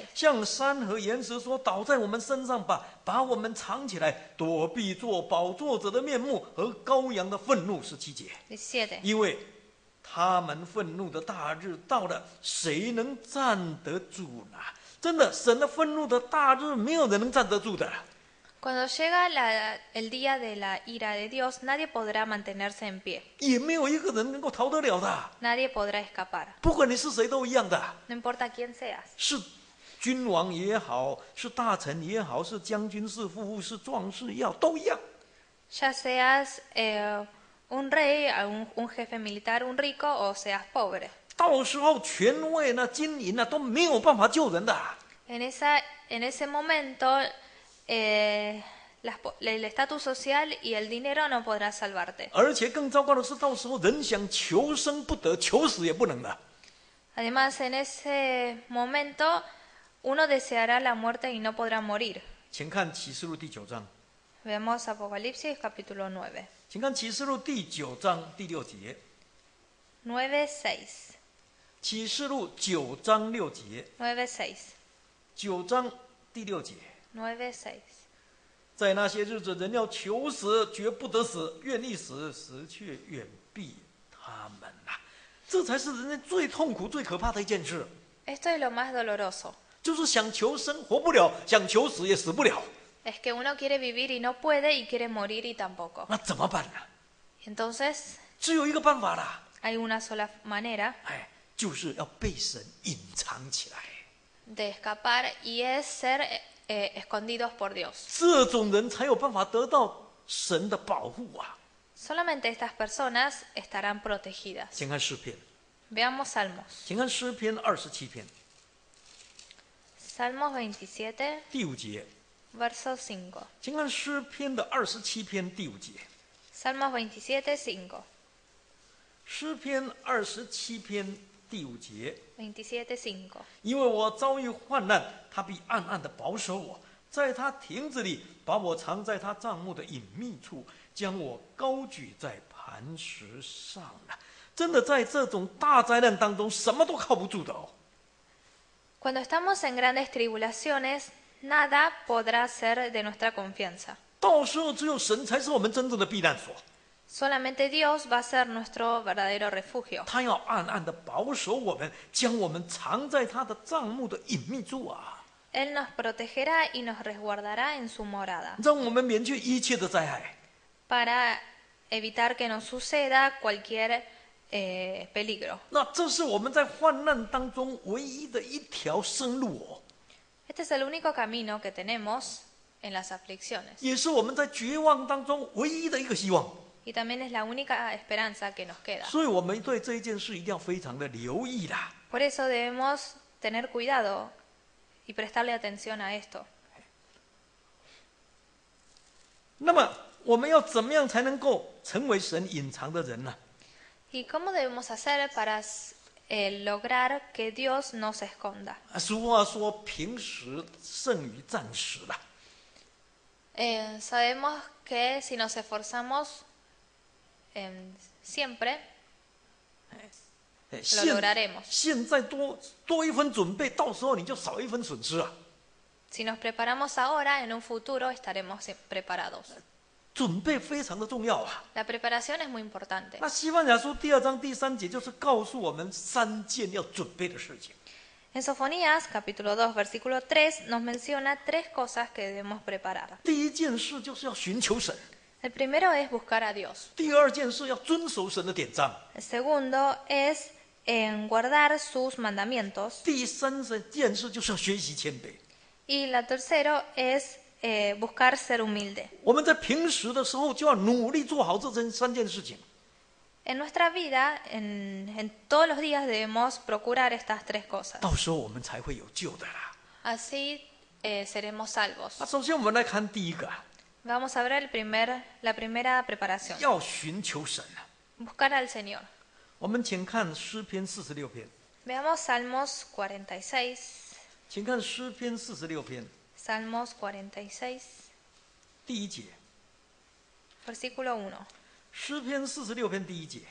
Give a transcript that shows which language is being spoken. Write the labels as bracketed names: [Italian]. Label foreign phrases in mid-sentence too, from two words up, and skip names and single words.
[Chinese] 向山和岩石说：“倒在我们身上吧，把我们藏起来，躲避做宝座者的面目和羔羊的愤怒。”17节， 17. 因为他们愤怒的大日到了，谁能站得住呢？真的，神的愤怒的大日，没有人能站得住的。 [Spanish] Cuando llega el día de la ira de Dios, nadie podrá mantenerse en pie, [Chinese] 也没有一个人能够逃得了的， [Spanish] nadie podrá escapar, [Chinese] 不管你是谁都一样的， [Spanish] no importa quién seas, [Chinese] 是君王也好，是大臣也好，是将军，是富户，是壮士也好，都一样。 [Spanish] ya seas un rey, un jefe militar, un rico o seas pobre. [Chinese] 到时候权位呢、金银呢都没有办法救人的。 [Spanish] En ese momento, el estatus social y el dinero no podrá salvarte. [Chinese] 而且更糟糕的是，到时候人想求生不得，求死也不能的。 [Spanish] Además, en ese momento, uno deseará la muerte y no podrá morir. [Chinese] 请看启示录第9章， [Spanish] Veamos Apocalipsis capítulo 9. [Chinese] 请看启示录第9章第6节， 9:6. 启示录9章6节， 9:6. 9章第6节。 9:6. 在那些日子，人要求死，绝不得死；愿意死，死却远避他们呐、这才是人类最痛苦、最可怕的一件事， [Spanish] Esto es lo más doloroso. [Chinese] 就是想求生活不了，想求死也死不了。 [Spanish] Es que uno quiere vivir y no puede y quiere morir y tampoco. [Chinese] 那怎么办呢？ [Spanish] Entonces [Chinese] 只有一个办法啦， [Spanish] hay una sola manera [Chinese] 就是要被神隐藏起来。 [Spanish] de escapar y es ser escondidos por Dios. [Chinese] 这种人才有办法得到神的保护啊！ [Spanish] Solamente estas personas estarán protegidas. [Chinese] 请看诗篇， [Spanish] Veamos Salmos. [Chinese] 请看诗篇27篇 [Spanish] Salmos 27, [Chinese] 第5节， [Spanish] verso 5. [Chinese] 请看诗篇的27篇第5节。 [Spanish] Salmos 27, 5. [Chinese] 诗篇27篇第5节， 27, 5. 因为我遭遇患难，他必暗暗地保守我，在他亭子里把我藏在他帐幕的隐秘处，将我高举在磐石上了。真的在这种大灾难当中，什么都靠不住的哦。 [Spanish] Cuando estamos en grandes tribulaciones, nada podrá ser de nuestra confianza. [Chinese] 到时候只有神才是我们真正的避难所， [Spanish] Solamente Dios va a ser nuestro verdadero refugio. [Chinese] 他要暗暗地保守我们，将我们藏在他的帐幕的隐秘处啊， [Spanish] Él nos protegerá y nos resguardará en su morada [Chinese] 让我们免去一切的灾害。 [Spanish] para evitar que nos suceda cualquier peligro. [Chinese] 那这是我们在患难当中唯一的一条生路哦， [Spanish] Este es el único camino que tenemos en las aflicciones [Chinese] 也是我们在绝望当中唯一的一个希望。 [Spanish] y también es la única esperanza que nos queda. [Chinese] 所以我们对这一件事一定要非常的留意啦。 [Spanish] Por eso debemos tener cuidado y prestarle atención a esto. [Chinese] 那么我们要怎么样才能够成为神隐藏的人呢？ [Spanish] ¿Y cómo debemos hacer para lograr que Dios no se esconda? [Chinese] 俗话说，平时胜于战时啦。 [Spanish] Sabemos que si nos esforzamos siempre 哎 lo lograremos. [Chinese] 现在多一分准备，到时候你就少一分损失啊。 [Spanish] Si nos preparamos ahora, en un futuro estaremos preparados. [Chinese] 准备非常的重要啊。 [Spanish] La preparación es muy importante. [Chinese] 那西番雅书2章第3节就是告诉我们3件要准备的事情。 [Spanish] En Sofonías, capítulo 2, versículo 3, nos menciona 3 cosas que debemos preparar. [Chinese] 第一件事就是要寻求神， [Spanish] El primero es buscar a Dios. [Chinese] 第二件事要遵守神的典章， [Spanish] El segundo es guardar sus mandamientos. [Chinese] 第三件事就是要学习谦卑。 [Spanish] Y la tercero es buscar ser humilde. [Chinese] 我们在平时的时候就要努力做好这3件事情。 [Spanish] En nuestra vida, en todos los días debemos procurar estas 3 cosas. [Chinese] 到时候我们才会有救的啦。 [Spanish] Así seremos salvos. [Chinese] 那首先我们来看第一个， [Spanish] Vamos a ver la primera preparación. [Chinese] 要寻求神啊。 [Spanish] Buscar al Señor. [Chinese] 我们请看诗篇46篇， [Spanish] Veamos Salmos 46. [Chinese] 请看诗篇46篇 [Spanish] Salmos 46, [Chinese] 第1节， [Spanish] versículo 1. [Chinese] 诗篇46篇第1节。